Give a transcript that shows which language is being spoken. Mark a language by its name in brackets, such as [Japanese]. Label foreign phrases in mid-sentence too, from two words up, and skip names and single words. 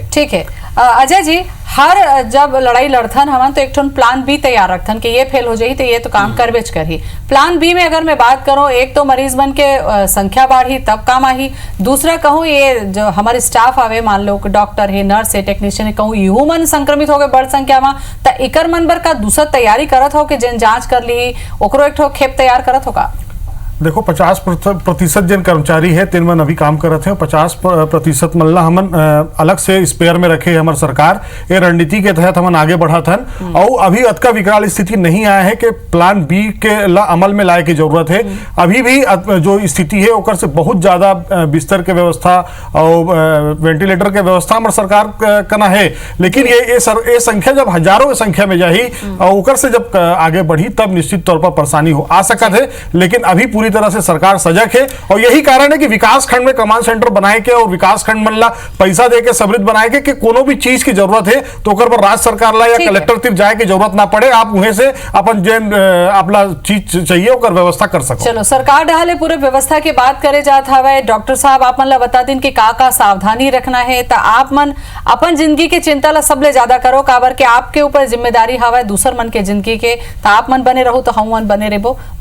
[Chhattisgarhi] ठीक है अजय जी, हर जब लड़ाई लड़थन हम तो एक [English] plan B [Chhattisgarhi] तैयार रखथन कि ये फेल हो जाही तो ये तो काम करबेच करही। [English] plan B [Chhattisgarhi] में अगर मैं बात करूं, एक तो मरीज बन के संख्या बढ़ी तब काम आही, दूसरा कहूं ये जो हमारे स्टाफ आवे, मान लो डॉक्टर है, नर्स है, टेक्नीशियन है, कहूं यूं मन संक्रमित हो गए बड़ संख्या में, तो एकर मन बर का दूसरा तैयारी करत हो कि जिन जांच कर ली ओकरो एक ठो खेप तैयार करत हो का? देखो 50% जिन कर्मचारी है तिन मन अभी काम करत है, 50% मल्ला हमन अलग से स्पेयर में रखे हमार सरकार ये रणनीति के तहत हमन आगे बढ़ा था। और अभी अतका विकराल स्थिति नहीं आया है कि [English] plan B [Chhattisgarhi] के ला अमल में लाए की जरूरत है। अभी भी जो स्थिति है ओकर से बहुत ज्यादा बिस्तर के व्यवस्था और वेंटिलेटर के व्यवस्था हमारे सरकार करना है। लेकिन ये संख्या जब हजारों की संख्या में जाही और ओकर से जब आगे बढ़ी तब निश्चित तौर पर परेशानी हो आ सकत है। लेकिन अभी पूरी तरह से सरकार सजग है और यही कारण है कि विकास खंड में कमांड सेंटर बनाए के और विकास खंड मन ला पैसा दे के समृद्ध बनाए के कि कोनो भी चीज की जरूरत है तो ओकर पर राज्य सरकार ला या कलेक्टर तक जाए की जरूरत ना पड़े, आप वहीं से अपन जेन अपना चीज चाहिए ओकर व्यवस्था कर सको। चलो सरकार डहाले पूरे व्यवस्था की बात करे जात हवे। डॉक्टर साहब आप मन ला बता दिन कि का सावधानी रखना है, तो आप मन अपन जिंदगी के चिंता ला सबले ज्यादा करो, काबर के आपके ऊपर जिम्मेदारी हवा दूसर मन के जिंदगी के, तो आप मन बने रहो तो हम मन बने रहो।